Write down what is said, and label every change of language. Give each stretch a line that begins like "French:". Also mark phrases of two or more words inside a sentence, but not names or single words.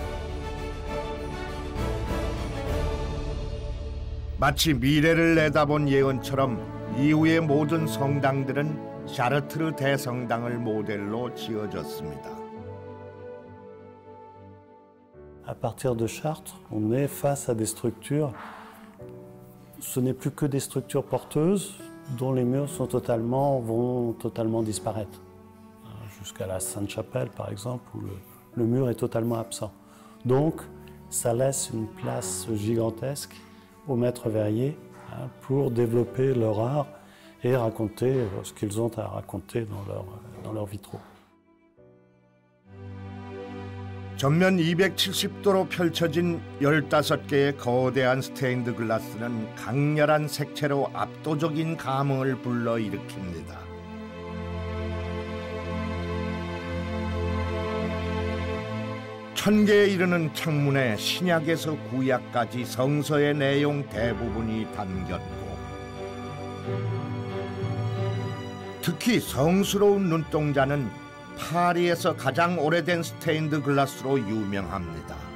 Korean: 마치 미래를 내다본 예언처럼 이후의 모든 성당들은 샤르트르 대성당을 모델로 지어졌습니다.
French: à partir de Chartres, on est face à des structures, ce n'est plus que des structures porteuses dont les murs vont totalement disparaître. Jusqu'à la Sainte-Chapelle, par exemple, où le mur est totalement absent. Donc, ça laisse une place gigantesque aux maîtres verriers pour développer leur art et raconter ce qu'ils ont à raconter dans leurs vitraux.
Korean: 전면 270도로 펼쳐진 15개의 거대한 스테인드 글라스는 강렬한 색채로 압도적인 감흥을 불러일으킵니다. 천개에 이르는 창문에 신약에서 구약까지 성서의 내용 대부분이 담겼고 특히 성스러운 눈동자는 파리에서 가장 오래된 스테인드 글라스로 유명합니다.